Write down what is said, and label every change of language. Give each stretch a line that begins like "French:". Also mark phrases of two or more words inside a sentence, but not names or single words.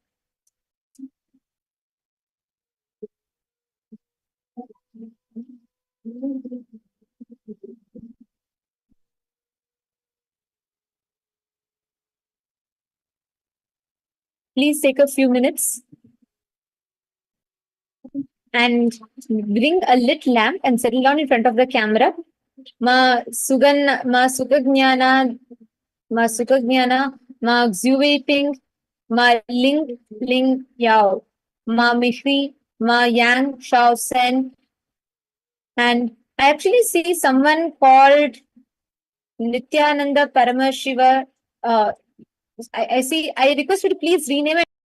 English: Please take a few minutes and bring a lit lamp and settle down in front of the camera. Ma Sugajnana, Ma Exuvating, Ma Ling Yao, Ma Mihri, Ma Yang Shao Sen. And I actually see someone called Nithyananda Paramashiva. I see, I request you to please rename it.